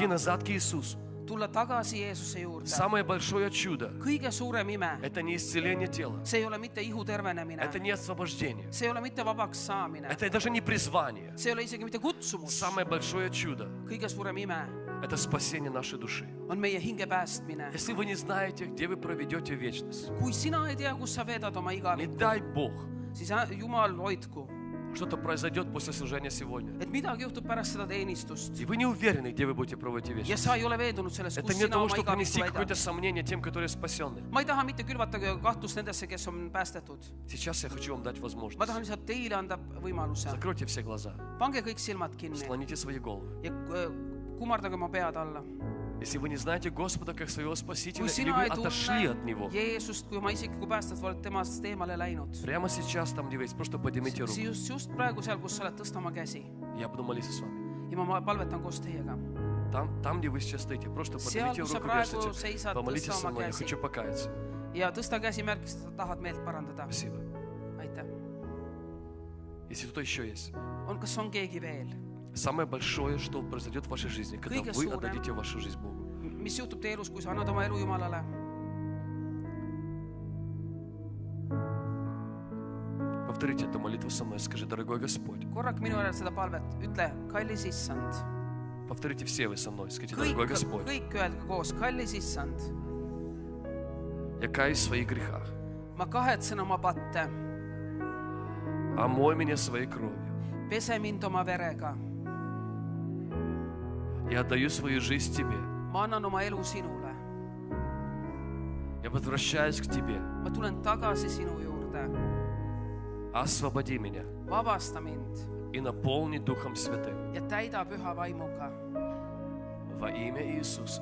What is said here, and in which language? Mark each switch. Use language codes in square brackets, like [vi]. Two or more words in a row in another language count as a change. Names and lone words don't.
[et] Jumalaga, [ru] назад к Иисусу. [et] tulla tagasi Jeesuse juurde. [ru] Самое большое чудо [et] kõige suurem ime, – [ru] это не исцеление тела, [et] see ei ole mitte ihu tervenemine, [ru] это не освобождение, [et] see ei ole mitte vabaks saamine, [ru] это даже не призвание. [et] see ei ole isegi mitte kutsumus. [ru] Самое большое чудо [et] kõige suurem ime – [ru] это спасение нашей души. [et] on meie hinge päästmine. [ru] Если вы не знаете, где вы проведете вечность, [et] kui sina ei tea, kus sa veedad oma [ru] не [et] igavikku, [ru] дай Бог, [et] siis Jumal hoidku, [ru] что-то произойдет после служения сегодня, [et] et midagi juhtub pärast seda teenistust [ru] и вы не уверены, где вы будете проводить [et] ja [ru] вечность. [et] sa ei ole veendunud selles, [ru] Это [et] kus [ru] не для [et] sina [ru] того, [et] oma [ru] чтобы принести [et] igavikku [ru] какое-то [et] veedad. [ru] сомнение тем, которые спасенны. [et] ma ei taha mitte külvata kahtlust nendesse, kes on päästetud. [ru] Сейчас я хочу вам дать [et] ma [ru] возможность. [et] tahan lihtsalt teile anda võimaluse. [ru] Закройте все глаза, [et] pange kõik silmad kinni [ru] склоните свои головы. [et] ja kummardage oma pead alla. [ru] Если вы не знаете Господа как своего Спасителя, [et] kui [ru] или [et] sina [ru] вы [et] ei [ru] отошли от Него, [et] tunne Jeesust kui oma isiklikku päästet, oled temast eemale läinud, [ru] прямо сейчас, там, где вы есть, просто поднимите руку. [et] siis just praegu seal, kus sa oled, tõsta oma käsi [ru] Я буду молиться с вами. [et] ja ma palvetan koos teiega. [ru] Там, где вы сейчас стоите, просто [et] Seal, [ru] поднимите [et] kus sa [ru] руку, [et] praegu [ru] вешайте. [et] seisad, [ru] Помолитесь [et] tõsta [ru] со [et] oma [ru] мной, я [et] käsi [ru] хочу покаяться. [et] ja tõsta käsi märkis, et sa tahad meelt parandada. [ru] Спасибо. [et] aitäh. [ru] Если кто еще есть. [et] Kas on keegi veel? [ru] Самое большое, что произойдет в вашей жизни, когда [et] Kõige [ru] вы [et] suurem. [ru] отдадите вашу жизнь Богу. [et] mis juhtub teie elus, kui sa annad oma elu Jumalale? [ru] Повторите эту молитву со мной. Скажи, дорогой Господь. [et] korrake minu järel seda palvet, ütle, kallis issand. [ru] Повторите все вы со мной. Скажите, дорогой Господь. [et] kõik öelge koos, kallis issand. [ru] Я каюсь в своих грехах. [et] ma kahetsen oma patte, [ru] Омой меня своей кровью. [et] pese mind oma verega, [ru] Я отдаю свою жизнь Тебе. [et] ma annan oma elu sinule, [ru] Я возвращаюсь к Тебе. [et] ma tulen tagasi sinu juurde, [ru] Освободи меня [et] vabasta mind [ru] и наполни Духом Святым. [et] ja täida püha vaimuga. [ru] Во имя Иисуса.